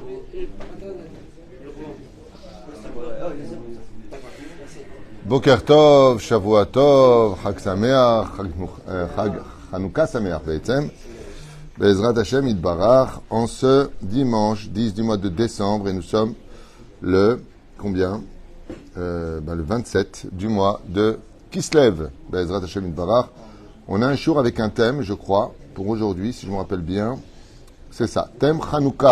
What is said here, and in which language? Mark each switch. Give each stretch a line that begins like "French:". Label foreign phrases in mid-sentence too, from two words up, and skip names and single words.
Hebrew: בוקר טוב, שבוע טוב, חג שמח, חג חנוכה שמח, בעצם. בעזרת השם יתברך,
French: en ce dimanche 10 du mois de décembre, et nous sommes le, combien le 27 du mois de Kislev.
Hebrew: בעזרת השם יתברך.
French: On a un jour avec un thème, je crois, pour aujourd'hui, si je me rappelle bien. C'est ça, thème Chanukah.